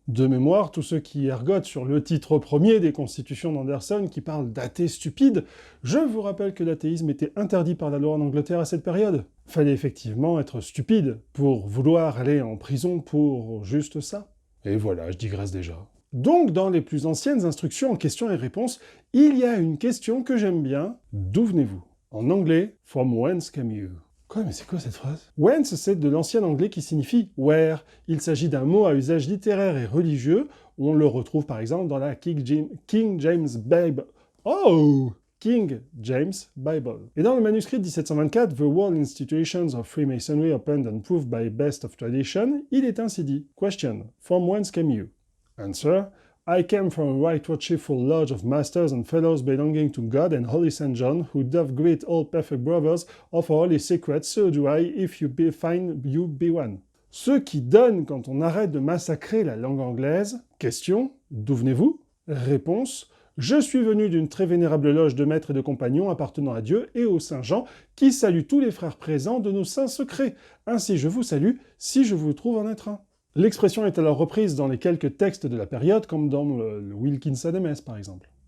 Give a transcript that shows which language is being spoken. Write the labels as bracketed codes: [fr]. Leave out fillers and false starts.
[fr] De mémoire, tous ceux qui ergotent sur le titre premier des constitutions d'Anderson qui parlent d'athées stupides, je vous rappelle que l'athéisme était interdit par la loi en Angleterre à cette période. Fallait effectivement être stupide pour vouloir aller en prison pour juste ça. Et voilà, je digresse déjà. Donc, dans les plus anciennes instructions en questions et réponses, il y a une question que j'aime bien. D'où venez-vous? En anglais, [en] from whence came you? [fr] Quoi, mais c'est quoi cette phrase? Whence, c'est de l'ancien anglais qui signifie where. Il s'agit d'un mot à usage littéraire et religieux. On le retrouve par exemple dans la King James Bible. Oh! King James Bible. Et dans le manuscrit de 1724, The World Institutions of Freemasonry Opened and Proved by Best of Tradition, il est ainsi dit. Question. [en] From whence came you? [fr] Answer. [en] I came from a right worshipful lodge of masters and fellows belonging to God and Holy Saint John, who doth greet all perfect brothers of our holy secrets, so do I, if you find you be one. [fr] Ceux qui donnent quand on arrête de massacrer la langue anglaise. Question. D'où venez-vous? Réponse. Je suis venu d'une très vénérable loge de maîtres et de compagnons appartenant à Dieu et au Saint Jean, qui salue tous les frères présents de nos saints secrets. Ainsi je vous salue, si je vous trouve en être un. L'expression est alors reprise dans les quelques textes de la période, comme dans le Wilkins Adams par exemple.